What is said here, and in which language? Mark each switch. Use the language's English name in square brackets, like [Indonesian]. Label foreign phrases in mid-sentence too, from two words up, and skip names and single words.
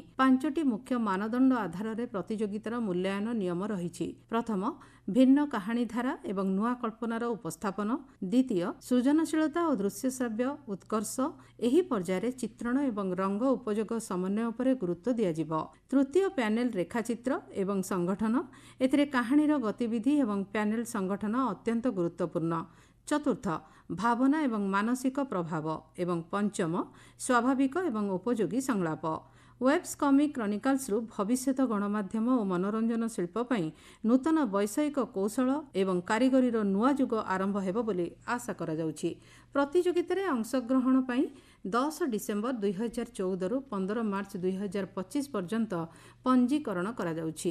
[Odia] 5ଟି ମୁଖ୍ୟ ମାନଦଣ୍ଡ ଆଧାର ରେ ପ୍ରତିଯୋଗିତାର ମୂଲ୍ୟାଙ୍କନ ନିୟମ ରହିଛି। ପ୍ରଥମ ଭିନ୍ନ କାହାଣୀ ଧାରା ଏବଂ ନୂଆ କଳ୍ପନାର ଉପସ୍ଥାପନ। ଦ୍ୱିତୀୟ ସୃଜନଶୀଳତା और ଦୃଶ୍ୟ ଶ୍ରାବ୍ୟ ଉତ୍କର୍ଷ। ଏହି ପର୍ଯ୍ୟାୟର ଚିତ୍ରଣ ଏବଂ ରଙ୍ଗ ଉପଯୋଗ ସମନ୍ୱୟ ଉପରେ ଗୁରୁତ୍ୱ ଦିଆ ଯିବ। ତୃତୀୟ ପ୍ୟାନେଲ ରେଖାଚିତ୍ର ଏବଂ ସଂଗଠନ। ଏଥିରେ କାହାଣୀର ଗତିବିଧି ଏବଂ ପ୍ୟାନେଲ ସଂଗଠନ ଅତ୍ୟନ୍ତ ଗୁରୁତ୍ୱପୂର୍ଣ୍ଣ। ଚତୁର୍ଥ ଭାବନା ଏବଂ ମାନସିକ ପ୍ରଭାବ ଏବଂ ପଞ୍ଚମ ସ୍ୱାଭାବିକ ଏବଂ ଉପଯୋଗୀ ସଂଳାପ। ୱେବ୍ସ କମିକ କ୍ରନିକଲ୍ସ ରୁ ଭବିଷ୍ୟତ ଗଣମାଧ୍ୟମ और ମନୋରଞ୍ଜନ ଶିଳ୍ପ ପାଇଁ ନୂତନ ବୈଷୟିକ କୌଶଳ ଏବଂ କାରିଗରୀର ନୂଆ ଯୁଗ ଆରମ୍ଭ ହେବ ବୋଲି ଆଶା କରା ଯାଉଛି। ପ୍ରତିଯୋଗିତାରେ ଅଂଶଗ୍ରହଣ ପାଇଁ 10 ଡିସେମ୍ବର 2014 ରୁ 15 ମାର୍ଚ୍ଚ 2025 ପର୍ଯ୍ୟନ୍ତ ପଞ୍ଜୀକରଣ କରା ଯାଉଛି।